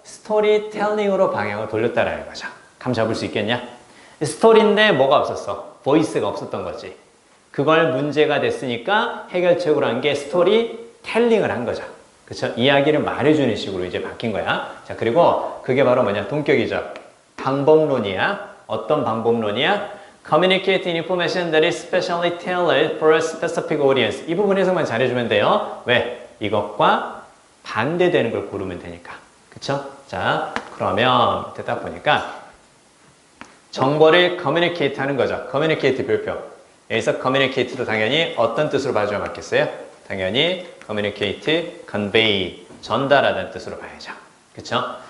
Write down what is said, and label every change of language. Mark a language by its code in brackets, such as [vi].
[ko] 스토리텔링으로 방향을 돌렸다라는 거죠. 감 잡을 수 있겠냐? 스토리인데 뭐가 없었어? 보이스가 없었던 거지. 그걸 문제가 됐으니까 해결책으로 한 게 스토리텔링을 한 거죠. 그쵸? 이야기를 말해주는 식으로 이제 바뀐 거야. 자, 그리고 그게 바로 뭐냐? 동격이죠. 방법론이야. 어떤 방법론이야? [en] Communicate information that is specially tailored for a specific audience. [ko] 이 부분에서만 잘해주면 돼요. 왜? 이것과 반대되는 걸 고르면 되니까. 그쵸? 자, 그러면 밑에 딱 보니까 정보를 communicate 하는 거죠. communicate 별표. 여기서 communicate도 당연히 어떤 뜻으로 봐줘야 맞겠어요? 당연히 communicate, convey, 전달하다는 뜻으로 봐야죠. 그쵸?